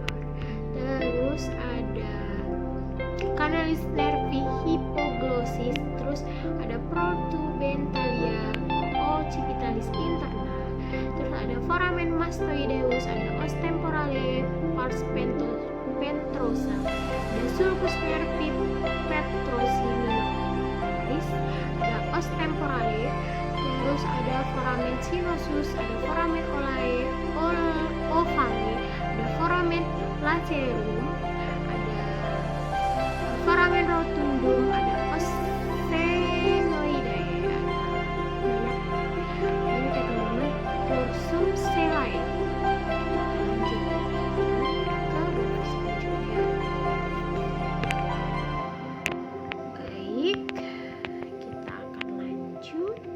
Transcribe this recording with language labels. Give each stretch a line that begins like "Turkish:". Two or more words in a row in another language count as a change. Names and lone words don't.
Indonesian: Terus ada
Latin: canalis nervi hypoglosis,
Indonesian: terus ada
Latin: protubentalia occipitalis interna,
Indonesian: terus ada
Latin: foramen mastoideus, ada os temporale pars pentrosa, ada sulcus nervi petrosi minoris, ada os temporale, terus ada foramen sinusus, ada foramen ovale, ada foramen lacerum, ada foramen rotundum, ada os senoidae,
Indonesian: ada ini teman-teman
Latin: dorsum selae.
Indonesian: Lanjut ke gambar selanjutnya. Baik, kita akan lanjut.